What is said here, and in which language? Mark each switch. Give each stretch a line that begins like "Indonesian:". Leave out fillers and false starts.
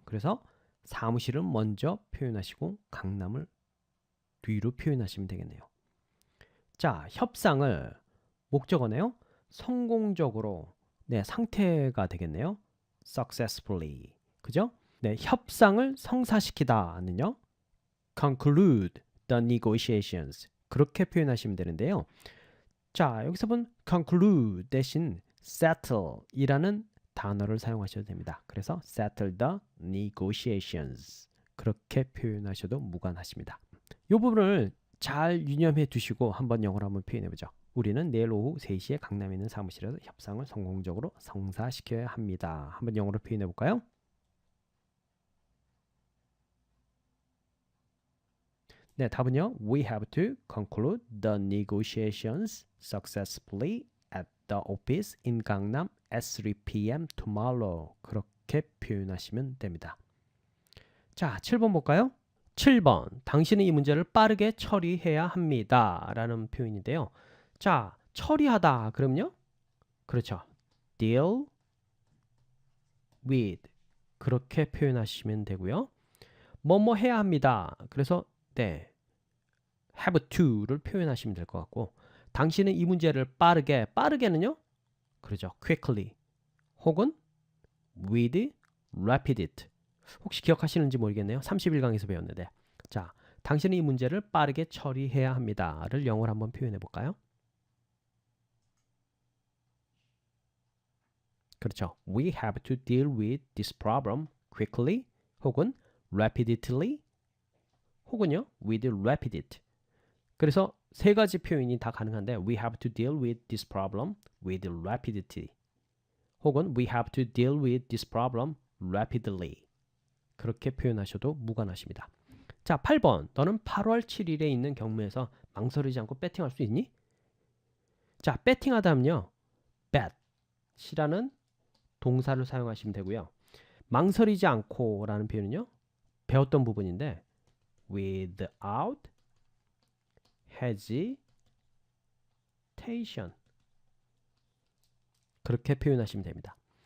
Korean: 그래서 사무실을 먼저 표현하시고 강남을 뒤로 표현하시면 되겠네요. 자, 협상을 목적어네요. 성공적으로 네, 상태가 되겠네요.
English: successfully. 그죠?
Korean: 네, 협상을 성사시키다는요.
English: conclude the negotiations.
Korean: 그렇게 표현하시면 되는데요. 자, 여기서 본 conclude 대신 settle 이라는 단어를 사용하셔도 됩니다.
English: 그래서 settle the negotiations.
Korean: 그렇게 표현하셔도 무관하십니다. 이 부분을 잘 유념해 두시고 한번 영어로 한번 표현해 보죠. 우리는 내일 오후 3시에 강남에 있는 사무실에서 협상을 성공적으로 성사시켜야 합니다. 한번 영어로 표현해 볼까요? 네, 답은요.
English: We have to conclude the negotiations successfully at the office in Gangnam at 3 p.m. tomorrow.
Korean: 그렇게 표현하시면 됩니다. 자, 7번 볼까요? 7번. 당신은 이 문제를 빠르게 처리해야 합니다. 라는 표현인데요. 자, 처리하다. 그럼요? 그렇죠.
English: deal with.
Korean: 그렇게 표현하시면 되고요. 뭐뭐 해야 합니다. 그래서 네, have to를 표현하시면 될 것 같고, 당신은 이 문제를 빠르게는요? 그렇죠.
English: quickly 혹은 with rapid.
Korean: 혹시 기억하시는지 모르겠네요. 31강에서 배웠는데. 자, 당신은 이 문제를 빠르게 처리해야 합니다를 영어로 한번 표현해 볼까요? 그렇죠.
English: We have to deal with this problem quickly 혹은 rapidly 혹은요 with rapid.
Korean: 그래서 세 가지 표현이 다 가능한데
English: we have to deal with this problem with rapidity 혹은 we have to deal with this problem rapidly.
Korean: 그렇게 표현하셔도 무관하십니다. 자, 8번. 너는 8월 7일에 있는 경매에서 망설이지 않고 배팅할 수 있니? 자, 배팅하다면요. bet이라는 동사를 사용하시면 되고요. 망설이지 않고 라는 표현은요. 배웠던 부분인데
English: without hesitation
Korean: 그렇게 표현하시면 됩니다.